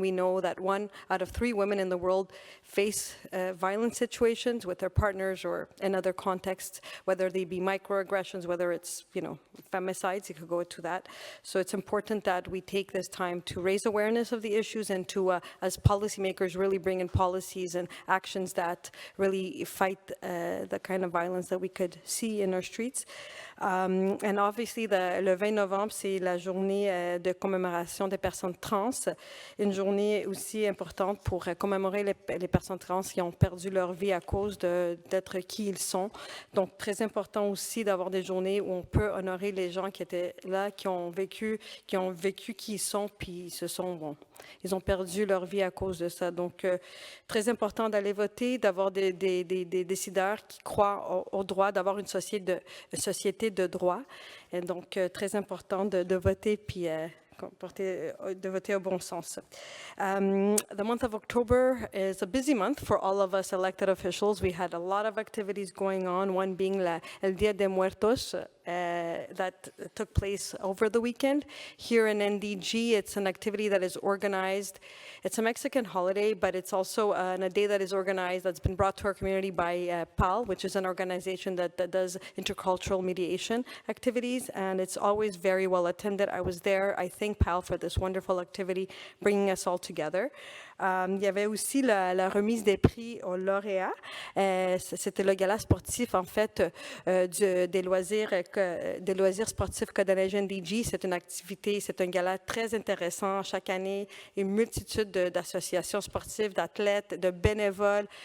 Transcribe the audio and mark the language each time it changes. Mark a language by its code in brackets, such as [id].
[en] We know that 1 out of 3 women in the world face violent situations with their partners or in other contexts, whether they be microaggressions, whether it's, femicides, you could go to that. So it's important that we take this time to raise awareness of the issues and to, as policymakers, really bring in policies and actions that really fight the kind of violence that we could see in our streets. And obviously, [fr] le 20 novembre, c'est la journée de commémoration des personnes trans, une journée aussi importante pour commémorer les personnes trans qui ont perdu leur vie à cause d'être qui ils sont. Donc, très important aussi d'avoir des journées où on peut honorer les gens qui étaient là, qui ont vécu qui ils sont, puis ils ont perdu leur vie à cause de ça. Donc, très important d'aller voter, d'avoir des décideurs qui croient au droit, d'avoir une société de droit. Et donc, très important de voter, puis de voter au bon sens. [en] The month of October is a busy month for all of us elected officials. We had a lot of activities going on, one being El Día de Muertos that took place over the weekend. Here in NDG, it's an activity that is organized. It's a Mexican holiday, but it's also a day that is organized, that's been brought to our community by PAL, which is an organization that does intercultural mediation activities, and it's always very well attended. I was there. I thank PAL for this wonderful activity, bringing us all together. [fr] Il y avait aussi la remise des prix aux lauréats. C'était le gala sportif, en fait, des loisirs sportifs Côte-des-Neiges-NDG. C'est une activité, c'est un gala très intéressant. Chaque année, une multitude d'associations sportives, d'athlètes, de bénévoles.